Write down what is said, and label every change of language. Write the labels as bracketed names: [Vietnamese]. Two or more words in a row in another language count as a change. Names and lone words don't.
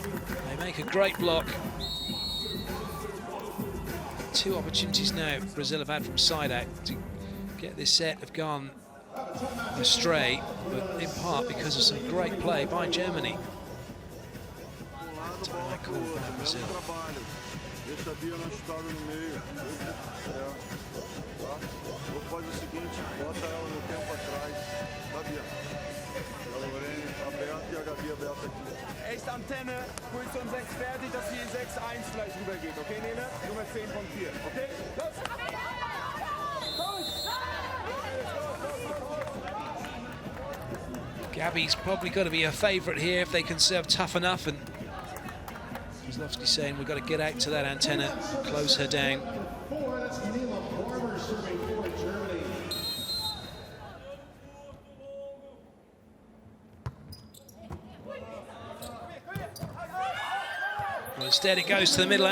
[English] They make a great block. 2 opportunities now Brazil have had from side out to get this set have gone astray, but in part because of some great play by Germany. Time call by Brazil. [Portuguese] Deixa a Bia na chutada no meio. Tá? Vou fazer o seguinte, bota ela no tempo atrás. Tá, Bia? A Lorene aberta e a Gabi aberta aqui. [German] Echt Antenne, Position 6 fertig, dass die 6-1 gleich rübergeht. Okay, Nele? Nummer 10 von 4. Okay? Los! [English] Gabby's probably got to be a favourite here if they can serve tough enough, and Kozlowski's saying we've got to get out to that antenna, close her down. Well, instead it goes to the middle.